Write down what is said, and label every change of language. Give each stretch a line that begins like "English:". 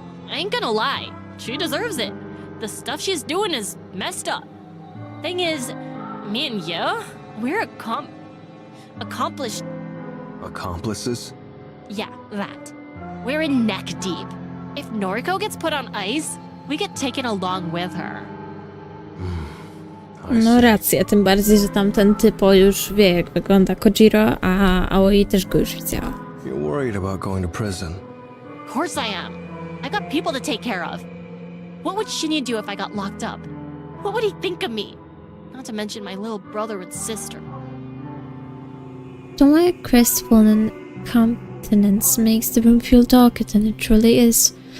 English: I ain't gonna lie, she deserves it. The stuff she's doing is messed up. Thing is, me and you, we're accomplished. Accomplices? Yeah, that. We're in neck deep. If Noriko gets put on ice, we get taken along with her. I
Polish: No
English: see.
Polish: racja, tym bardziej, że tamten typo już wie, jak wygląda Kojiro, a Aoi też go już widziała.
English: You're worried about going to prison. Of course I am. I got people to take care of. What would Shinya do if I got locked up? What would he think of me? Not to mention my little brother and sister. Tomura's crestfallen countenance makes the room feel darker than it truly is.